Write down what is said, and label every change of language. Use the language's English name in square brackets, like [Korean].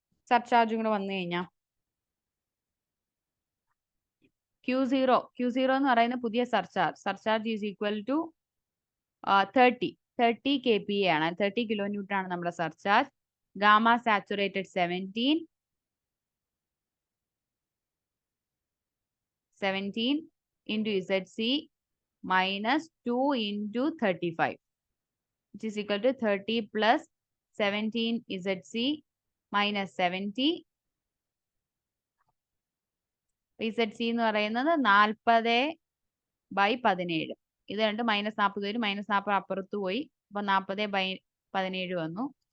[Malayalam] സർചാർജും കൂടെ വന്നു കഴിഞ്ഞാൽ Q0 എന്ന് പറയുന്ന പുതിയ surcharge is equal to 30 kPa ആണ്, 30 കിലോ ന്യൂട്ടൺ ആണ് നമ്മുടെ surcharge. [English] Gamma saturated 17 into ZC minus 2 into 35 which is equal to 30 plus 17 ZC minus 70. [Malayalam] ZC എന്ന് പറയുന്നത് 40/17. ഇത് രണ്ട് -40 വരും, -40 അപ്പുറത്ത് പോയി, അപ്പൊ 40/17 വന്നു.